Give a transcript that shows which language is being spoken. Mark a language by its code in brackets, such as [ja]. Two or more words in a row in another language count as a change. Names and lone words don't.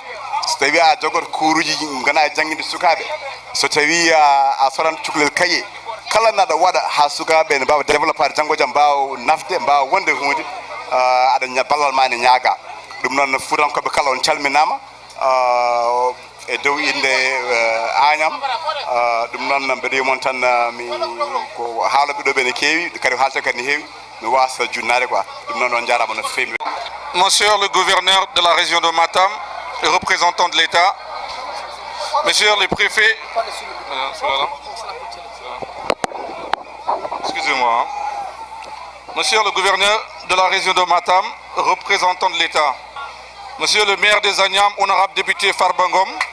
[ff] so tawi a jogoto kuruji gona e jangguinde sukaɓe so tawi a soranno cukalel kaye kala naɗa waɗa ha sukaɓe ne mbawa développade janggo jaam mbawa nafde mbawa wonde hunde aɗa ballal ma ne ñaaga ɗum noon Fuutankoɓe kala on calminama e dow inde Agnam ɗum noon mbeɗa yimon tan mi ko haaloɓe ɗo ɓe ne keewi kadi haalta kadi ne heewi mi wasa junnade quoi ɗum noon on jarama no feewi. [fr] Monsieur le gouverneur de la région de Matam, le représentant de l'État, monsieur le préfet, excusez-moi, monsieur le gouverneur de la région de Matam, représentant de l'État, monsieur le maire des Agnam, honorable député Farbangom,